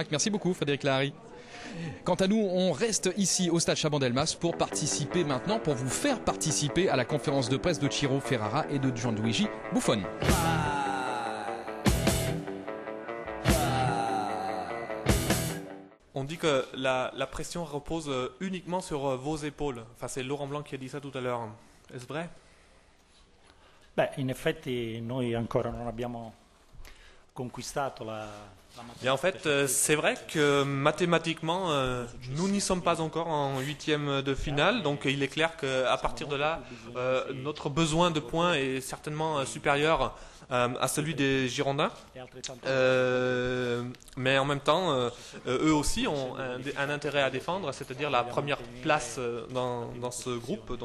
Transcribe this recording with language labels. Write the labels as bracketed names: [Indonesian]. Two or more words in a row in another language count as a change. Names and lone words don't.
[French] Merci beaucoup Frédéric Lahari. Quant à nous, on reste ici au stade Chaban-Delmas pour vous faire participer à la conférence de presse de Ciro Ferrara et de Gianluigi Buffon. On dit que la pression repose uniquement sur vos épaules. Enfin, c'est Laurent Blanc qui a dit ça tout à l'heure. Est-ce vrai? [Italian] In effetti noi ancora non abbiamo conquistato la [French] Et en fait, c'est vrai que mathématiquement, nous n'y sommes pas encore en huitième de finale. Donc il est clair qu'à partir de là, notre besoin de points est certainement supérieur à celui des Girondins. Mais en même temps, eux aussi ont un intérêt à défendre, c'est-à-dire la première place dans ce groupe.